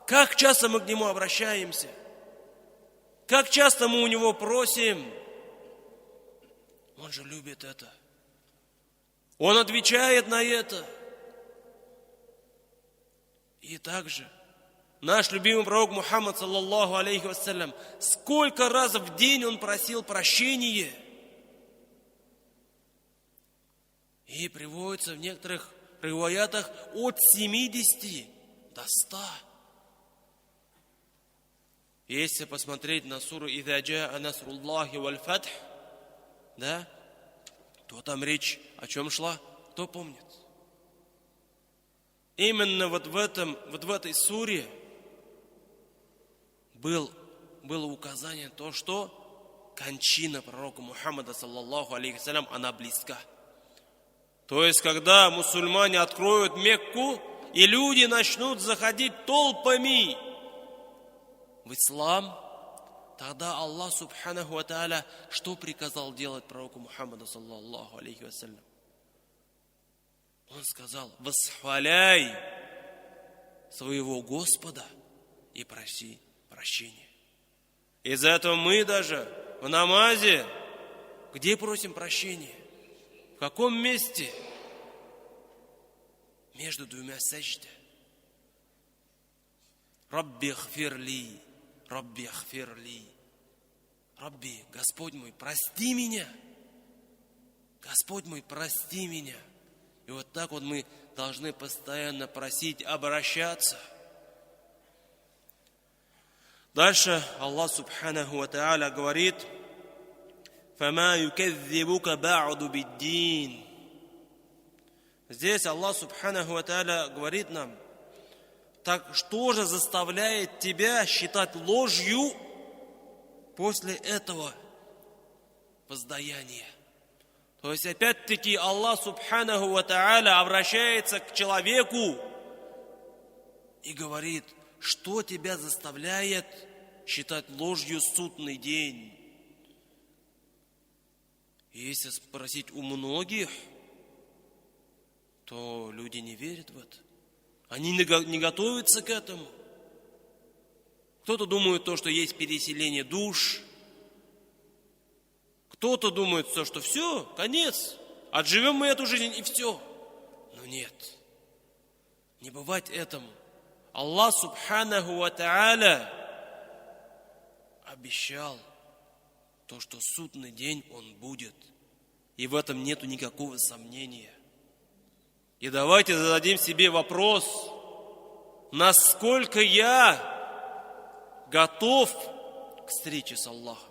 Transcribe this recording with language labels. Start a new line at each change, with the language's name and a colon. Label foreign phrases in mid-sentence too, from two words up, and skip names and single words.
Russian: Как часто мы к Нему обращаемся? Как часто мы у Него просим? Он же любит это. Он отвечает на это. И также наш любимый пророк Мухаммад
Arabic: صلى الله عليه وسلم,
Russian: сколько раз в день он просил прощения. И приводится в некоторых риваятах от 70 до 100. Если посмотреть на суру
Arabic: «إذا جاء نصر الله والفتح»,
Russian: да, то там речь о чем шла? Кто помнит? Именно вот в этой суре было указание то, что кончина пророка Мухаммада,
Arabic: صلى الله عليه سلام,
Russian: она близка. То есть, когда мусульмане откроют Мекку, и люди начнут заходить толпами в ислам, тогда
Arabic: الله سبحانه وتعالى
Russian: что приказал делать пророку Мухаммаду,
Arabic: صلى الله عليه وسلم?
Russian: Он сказал: восхваляй своего Господа и проси прощения. Из-за этого мы даже в намазе, где просим прощения? В каком месте? Между двумя саждами.
Arabic: رب اغفرلي، رب اغفرلي. Рабби,
Russian: Господь мой, прости меня. Господь мой, прости меня. И вот так вот мы должны постоянно просить, обращаться. Дальше
Arabic: الله سبحانه وتعالى
Russian: говорит:
Arabic: «فما يكذبك بعد بالدين».
Russian: Здесь
Arabic: الله سبحانه وتعالى
Russian: говорит нам: так что же заставляет тебя считать ложью после этого воздаяния? То есть опять-таки
Arabic: الله سبحانه وتعالى
Russian: обращается к человеку и говорит: что тебя заставляет считать ложью судный день? И если спросить у многих, то люди не верят в это. Они не готовятся к этому. Кто-то думает то, что есть переселение душ. Кто-то думает, что все, конец. Отживем мы эту жизнь и все. Но нет. Не бывать этому.
Arabic: الله سبحانه وتعالى
Russian: обещал то, что судный день он будет. И в этом нету никакого сомнения. И давайте зададим себе вопрос: насколько я готов к встрече с Аллахом?